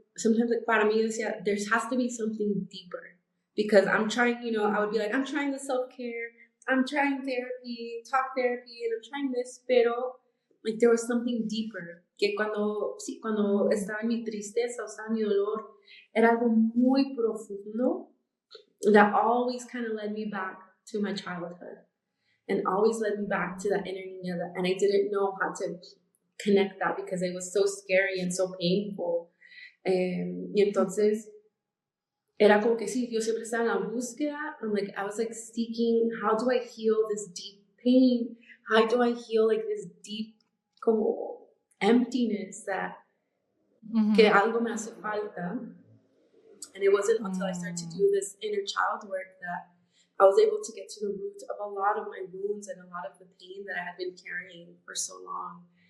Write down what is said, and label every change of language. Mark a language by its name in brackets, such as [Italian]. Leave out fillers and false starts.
[English] sometimes like [Spanish] para mí decía, [English] there has to be something deeper, because I'm trying, I would be like, I'm trying the self-care, I'm trying therapy, talk therapy, and I'm trying this, pero like there was something deeper, [Spanish] que cuando estaba en mi tristeza o estaba en mi dolor, era algo muy profundo [English] that always kind of led me back to my childhood and always led me back to that inner Niña, and I didn't know how to connect that because it was so scary and so painful. [Spanish] Y entonces era como que sí, yo siempre estaba en la búsqueda. [English] I was like seeking, how do I heal this deep pain? How do I heal like this deep como emptiness that [Spanish] que algo me hace falta? [English] And it wasn't until I started to do this inner child work that I was able to get to the root of a lot of my wounds and a lot of the pain that I had been carrying for so long.